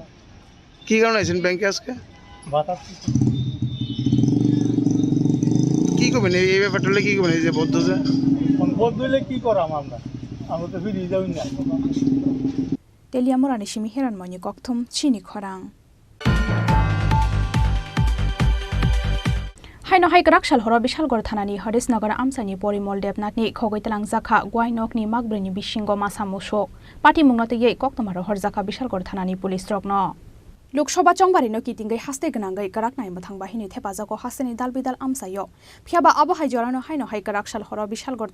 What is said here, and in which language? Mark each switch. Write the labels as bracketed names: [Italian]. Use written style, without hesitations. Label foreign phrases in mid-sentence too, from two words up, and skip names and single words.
[Bangla] কি কারণে আছেন ব্যাংকে আজকে বাতাস কি করবেন এই ব্যাপারটা কি করবেন এই যে বদ্ধ যে বদ্ধ হলে কি করাম আমরা তো ফিরিয়ে যাই না [Kok Borok] তেলিয়ামুরানি সিমি হেরান মনি ককথুম চিনি খরাং हाइनो हाइक राक्षाल हर विशालगढ़ थानानि हरिशनगर आमसानि परिमल देबनाथनि खगैतलां जाखा ग्वाइनकनि मागब्रैनि बिसिंग मासा मुसक पार्टी मुंगनतयै कक्तमार हरजाखा विशालगढ़ थानानि पुलिस रकन लोकसभा चंबारिनो कितिंगै हास्ते गनांगै कराकनाय मथां बाहिनी थेपाजाको हास्तेनि दालबिदाल आमसायो फियाबा आबो हाइजरानो हाइनो हाइक राक्षाल हर विशालगढ़